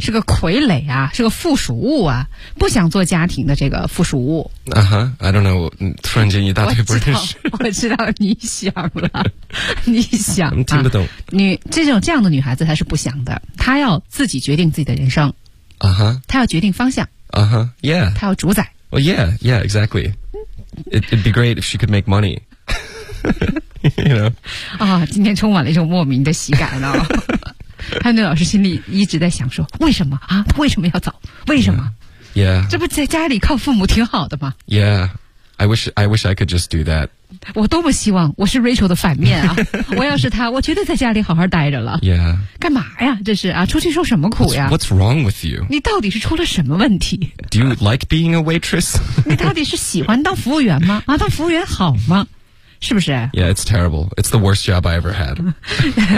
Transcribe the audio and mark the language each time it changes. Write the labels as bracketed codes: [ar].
[zh] 是个傀儡啊，是个附属物啊，不想做家庭的这个附属物。啊哈 ， [en] I don't know， [zh] 突然间一大堆不认识。我知道你想了，你想听不懂。啊、女这样的女孩子她是不想的，她要自己决定自己的人生。啊哈，她要决定方向。啊哈 ，Yeah，她要主宰。 [en] Oh、well, yeah，exactly. It'd be great if she could make money. you know. [zh] 啊、哦，今天充满了一种莫名的喜感呢、哦。潘队老师心里一直在想说，为什么啊？他为什么要走？为什么？Yeah，这不在家里靠父母挺好的吗 [en] ？Yeah， I wish I could just do that。 [zh] 我多么希望我是 Rachel 的反面啊！我要是他，我绝对在家里好好待着了。 Yeah，干嘛呀？这是啊，出去受什么苦呀 [en] ？What's wrong with you？ [zh] 你到底是出了什么问题 [en] ？Do you like being a waitress？ [zh] 你到底是喜欢当服务员吗？啊，当服务员好吗？是不是 [en] ？Yeah, it's terrible. It's the worst job I ever had.